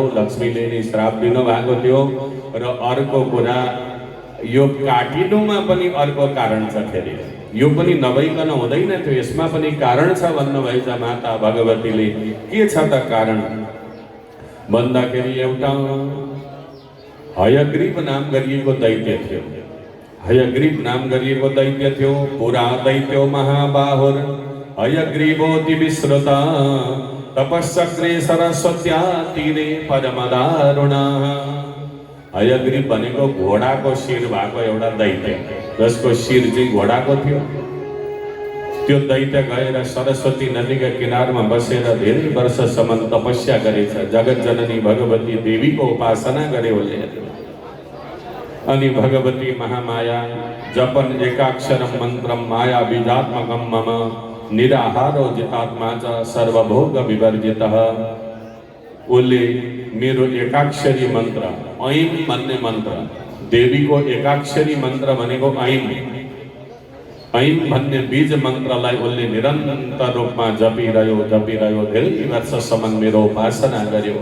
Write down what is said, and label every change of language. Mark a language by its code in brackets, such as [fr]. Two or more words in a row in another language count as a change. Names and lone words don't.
[ne] लक्ष्मीले नै श्राप दिनुभएको थियो। र अर्को कुरा यो काटिनुमा पनि अर्को कारण छ फेरि, यो पनि नभइकन हुँदैन थियो, यसमा पनि कारण छ भन्नुभएछ माता भगवतीले। के छ त कारण भन्दाखेरि एउटा हयग्रीव नाम गरिएको दैत्य थियो। हयग्रीव नाम गरिएको दैत्य थियो। [sa] पुरा दैत्यो महाबाहुर हयग्रीवोति विश्रुता तपस्चक्रे सरस्वत्या तीरे परमदारुणा। [ne] हयग्रीव भनेको घोडाको शिर भएको एउटा दैत्य, जसको शिर चाहिँ घोडाको थियो। त्यो दैत्य गएर सरस्वती नदीका किनारमा बसेर धेरै वर्षसम्म तपस्या गरेछ। जगत जननी भगवती देवीको उपासना गरे उसले। [sa] अनि भगवती महामाया जपन एकाक्षरम मन्त्रम माया बीजात्मकम मम निराहारो जितात्मा च सर्वभोग विवर्जितः। [ne] उसले मेरो एकाक्षरी मन्त्र ऐम भन्ने मन्त्र, देवीको एकाक्षरी मन्त्र भनेको ऐम। ऐम भन्ने बीज मन्त्रलाई उसले निरन्तर रूपमा जपिरह्यो धेरै वर्षसम्म मेरो उपासना गर्यो।